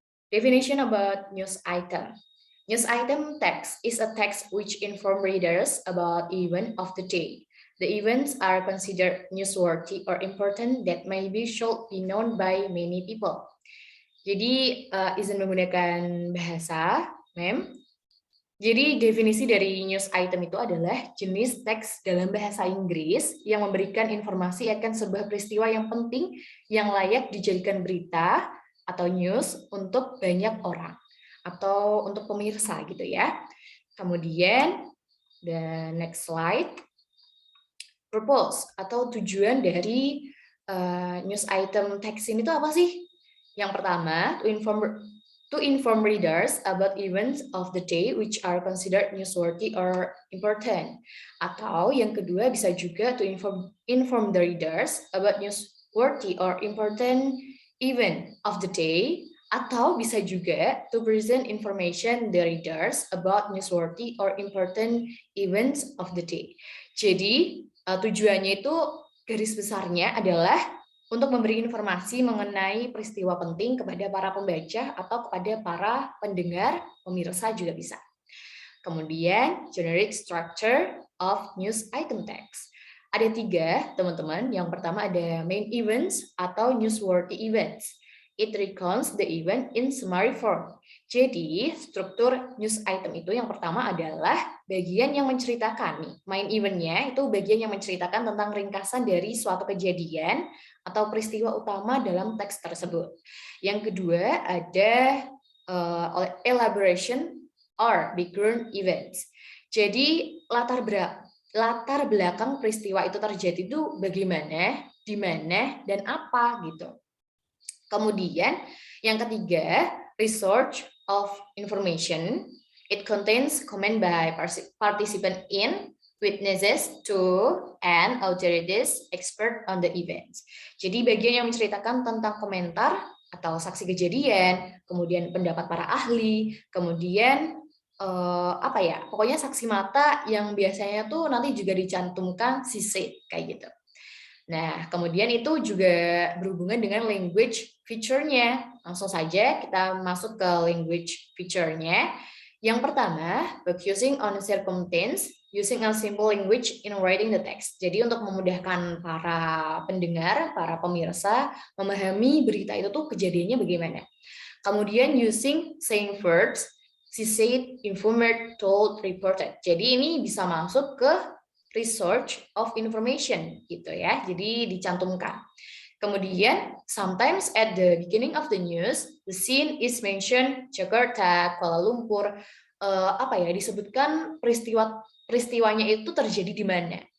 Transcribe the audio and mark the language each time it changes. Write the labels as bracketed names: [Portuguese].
[English] Definition about news item. News item text is a text which inform readers about event of the day. The events are considered newsworthy or important that maybe should be known by many people. [Indonesian] Jadi izin menggunakan bahasa, mem. Jadi definisi dari news item itu adalah jenis teks dalam bahasa Inggris yang memberikan informasi akan sebuah peristiwa yang penting yang layak dijadikan berita atau news untuk banyak orang atau untuk pemirsa gitu ya. Kemudian [English] the next slide, [Indonesian] purpose atau tujuan dari news item teks ini tuh apa sih? Yang pertama, [English] to inform readers about events of the day which are considered newsworthy or important. [Indonesian] Atau yang kedua bisa juga [English] to inform the readers about newsworthy or important event of the day. [Indonesian] Atau bisa juga [English] to present information the readers about newsworthy or important events of the day. [Indonesian] Jadi tujuannya itu garis besarnya adalah untuk memberi informasi mengenai peristiwa penting kepada para pembaca atau kepada para pendengar, pemirsa juga bisa. [English] Kemudian, generic structure of news item text. [Indonesian] Ada 3, teman-teman. Yang pertama ada [English] main events [Indonesian] atau [English] newsworthy events. It recounts the event in summary form. [Indonesian] Jadi, struktur news item itu yang pertama adalah bagian yang menceritakan. Main event-nya itu bagian yang menceritakan tentang ringkasan dari suatu kejadian atau peristiwa utama dalam teks tersebut. Yang kedua ada [English] elaboration or background events. [Indonesian] Jadi latar belakang peristiwa itu terjadi itu bagaimana, di mana, dan apa gitu. Kemudian yang ketiga, [English] research of information. It contains comment by participant in, witnesses to, and authorities expert on the events. [Indonesian] Jadi bagian yang menceritakan tentang komentar atau saksi kejadian, kemudian pendapat para ahli, kemudian pokoknya saksi mata yang biasanya tuh nanti juga dicantumkan sisi kayak gitu. Nah, kemudian itu juga berhubungan dengan language feature-nya. Langsung saja kita masuk ke language feature-nya. Yang pertama, [English] focusing on circumstance, using a simple language in writing the text. [Indonesian] Jadi untuk memudahkan para pendengar, para pemirsa, memahami berita itu tuh kejadiannya bagaimana. [English] Kemudian using saying verbs, she said, informed, told, reported. [Indonesian] Jadi ini bisa masuk ke [English] research of information [Indonesian] gitu ya. Jadi dicantumkan. [English] Kemudian sometimes at the beginning of the news the scene is mentioned Jakarta, Kuala Lumpur, [Indonesian] disebutkan peristiwanya itu terjadi di mana.